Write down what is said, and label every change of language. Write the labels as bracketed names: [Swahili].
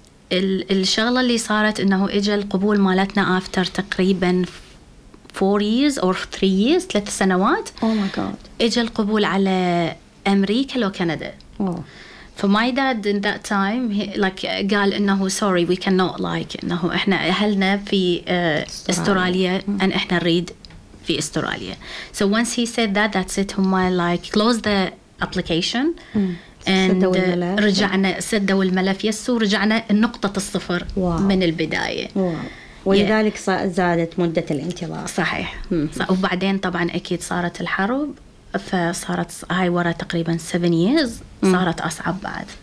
[Arabic] فالشغلة اللي صارت إنه إجا القبول مالتنا [English] after [Arabic] تقريبا [English] 4 years or 3 years [Arabic] 3 سنوات. [English] Oh my god. [Arabic] إجا القبول على أمريكا لو كندا. [English] For my dad in that time [Arabic] قال إنه [English] sorry we cannot [Arabic] إنه إحنا أهلنا في أستراليا أن إحنا نريد في أستراليا. [English] So once he said that that's it. [Arabic] هما [English] close the application. And [Arabic] رجعنا سدوا الملف يسو رجعنا النقطة الصفر. [English] wow. [Arabic] من البداية. [English] wow. [Arabic] ولذلك زادت مدة الانتظار. صحيح. وبعدين طبعا أكيد صارت الحرب فصارت هاي ورا تقريبا 7 years صارت أصعب بعد.